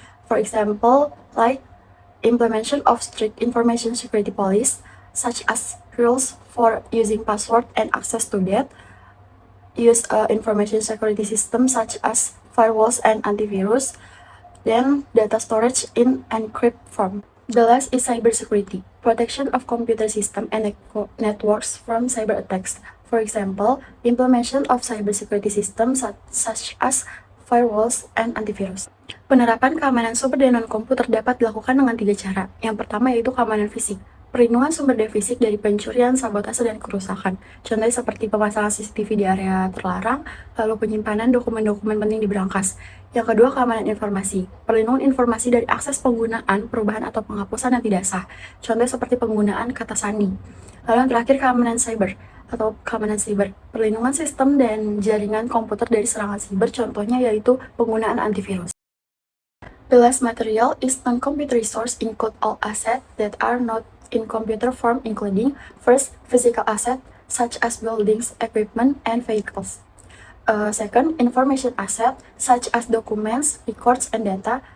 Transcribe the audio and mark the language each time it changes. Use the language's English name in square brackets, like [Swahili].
[English] For example, like implementation of strict information security policies, such as rules for using password and access to that, use information security systems such as firewalls and antivirus, then data storage in encrypted form. The last is cybersecurity, protection of computer system and networks from cyber attacks. For example, implementation of cybersecurity systems such as firewalls and antivirus. [Indonesian] Penerapan keamanan sumber daya non-komputer dapat dilakukan dengan 3 cara. Yang pertama yaitu keamanan fisik, perlindungan sumber daya fisik dari pencurian, sabotase, dan kerusakan. Contohnya seperti pemasangan CCTV di area terlarang, lalu penyimpanan dokumen-dokumen penting di berangkas. Yang kedua, keamanan informasi, perlindungan informasi dari akses penggunaan, perubahan, atau penghapusan yang tidak sah. Contohnya seperti penggunaan kata sandi. Lalu yang terakhir, keamanan cyber atau keamanan siber, perlindungan sistem dan jaringan komputer dari serangan siber, contohnya yaitu penggunaan antivirus. [English] The last material is non-computer resource include all assets that are not in computer form, including first, physical asset such as buildings, equipment, and vehicles. Second, information asset such as documents, records, and data.